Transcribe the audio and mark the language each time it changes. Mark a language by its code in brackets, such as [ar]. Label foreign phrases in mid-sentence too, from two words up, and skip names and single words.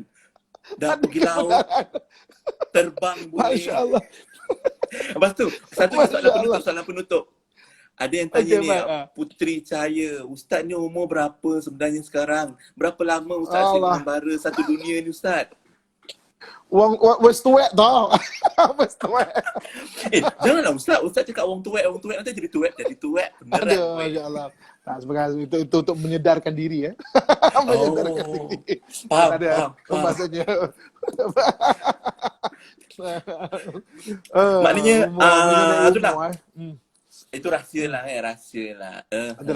[ms] Dah pergi laut, terbang boleh. [ar] Masya Allah. [ms] Lepas tu, satu soalan penutup. Ada yang tanya ni, Putri Cahaya, Ustaz ni umur berapa sebenarnya sekarang? Berapa lama Ustaz asyik mengembara satu dunia ni Ustaz? [jv] Wes tuwek tau. Wes tuwek. [ms] Janganlah Ustaz cakap orang tuwek nanti jadi tuwek. Beneran. Aduh, [ar] ya Allah. [ms] Sebenarnya itu untuk menyedarkan diri menyedarkan diri. Faham. Maksudnya. Maknanya itulah. Itu rahsia lah. Itu